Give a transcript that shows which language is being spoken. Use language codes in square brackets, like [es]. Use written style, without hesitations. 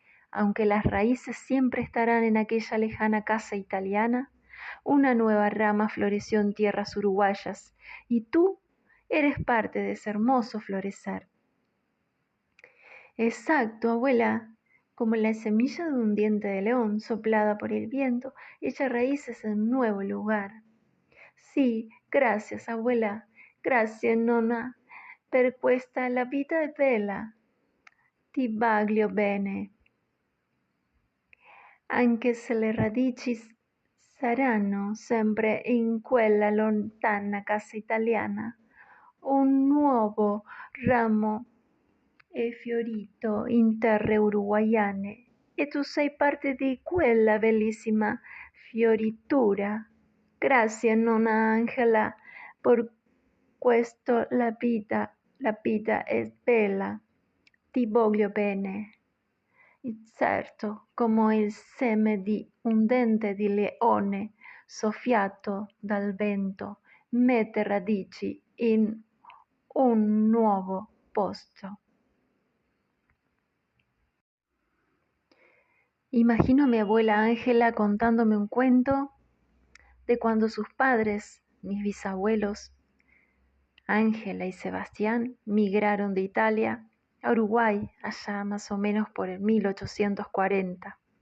[es] Aunque las raíces siempre estarán en aquella lejana casa italiana, una nueva rama floreció en tierras uruguayas y tú eres parte de ese hermoso florecer. Exacto, abuela, como la semilla de un diente de león soplada por el viento, echa raíces en un nuevo lugar. Sí, gracias, abuela, gracias, [it] nonna, per questa la vita è bella. Ti voglio bene. Anche se le radici saranno sempre in quella lontana casa italiana, un nuovo ramo è fiorito in terre uruguaiane e tu sei parte di quella bellissima fioritura. Grazie, nonna Angela, por questo la vita è bella. Ti voglio bene. Certo, come il seme di un dente di leone soffiato dal vento mette radici in un nuovo posto. [es] Imagino a mi abuela Ángela contándome un cuento de cuando sus padres, mis bisabuelos, Ángela y Sebastián, migraron de Italia a Uruguay allá más o menos por el 1840.